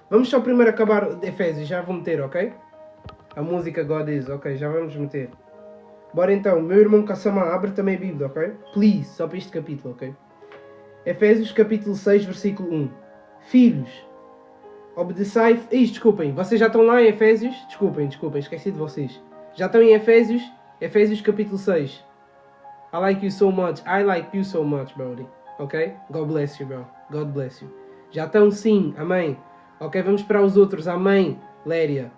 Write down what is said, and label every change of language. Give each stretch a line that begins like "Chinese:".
Portuguese: Vamos só primeiro acabar de Efésios, já vou meter, ok? A música God is, ok, já vamos meter. Bora então, meu irmão Kassama, abre também a Bíblia, ok? Please, só para este capítulo, ok? Efésios capítulo 6, versículo 1. Filhos, obedeçai... Desculpem, vocês já estão lá em Efésios? Desculpem, esqueci de vocês. Já estão em Efésios capítulo 6.
English: I like you so much, Brody. Ok? God bless you, bro. God bless you.
Portuguese: Já estão sim, amém. Ok, vamos para os outros, amém, Léria.